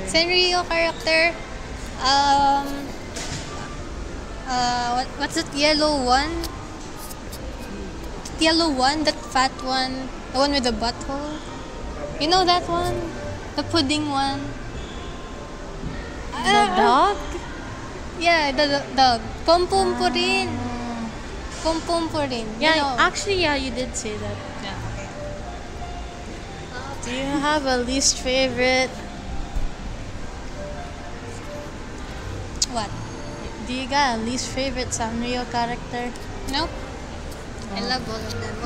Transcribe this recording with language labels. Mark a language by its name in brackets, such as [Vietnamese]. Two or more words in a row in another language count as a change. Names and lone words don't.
[English] Sanrio character. What's that yellow one? Yellow one, that fat one, the one with the butthole. You know that one? The pudding one. The dog? Yeah, the dog. Pom pom po rin. Pom pom po rin. Yeah, You know. actually, yeah, you did say that. Yeah, okay. Do you have a least favorite? What? Do you got a least favorite Sanrio character? Nope. I love all of them.